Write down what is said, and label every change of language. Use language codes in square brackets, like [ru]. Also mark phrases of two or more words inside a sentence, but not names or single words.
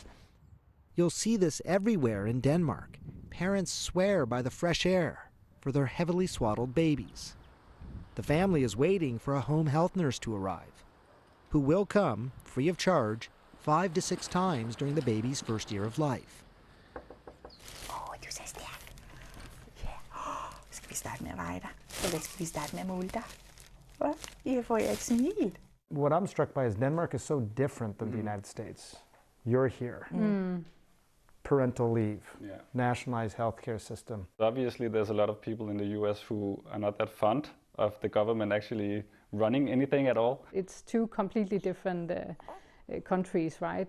[en] You'll see this everywhere in Denmark. Parents swear by the fresh air for their heavily swaddled babies. The family is waiting for a home health nurse to arrive, who will come, free of charge, 5 to 6 times during the baby's first year of life. [da] Du er så stærk. Ja. Skal vi starte med at veje dig? Eller skal vi starte med at måle dig? Hvad? I får jeg ikke smil. [en] What I'm struck by is Denmark is so different than the United States. You're here. Parental leave, nationalized healthcare system. Obviously, there's a lot of people in the US who are not that fond of the government actually running anything at all. It's 2 completely different countries, right?